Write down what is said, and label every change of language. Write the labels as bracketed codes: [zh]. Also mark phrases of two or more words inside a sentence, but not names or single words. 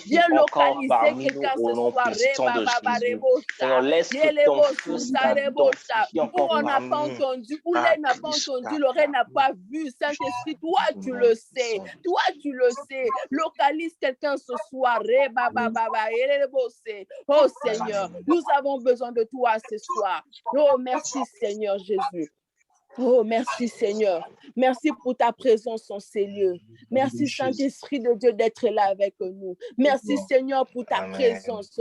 [fr] Viens encore localiser parmi nous quelqu'un au ce nom soir. puissant de Jésus. Seigneur, Reba-ba-ba-rebo-sha. laisse que ton feu Yelebo-sunda-rebo-sha. s'identifie Où encore on n'a parmi pas nous. entendu, où l'œil n'a pas entendu, l'oreille n'a pas vu. Saint-Esprit, toi, tu le sais. Toi, tu le sais. Localise quelqu'un ce soir. Reba-ba-ba-ba. Yelebo-se. Oh Seigneur, nous avons besoin de toi ce soir. Oh, merci Seigneur Jésus. Oh, merci Seigneur. Merci pour ta présence en ces lieux. Merci Saint-Esprit de Dieu d'être là avec nous. Merci Seigneur pour ta présence.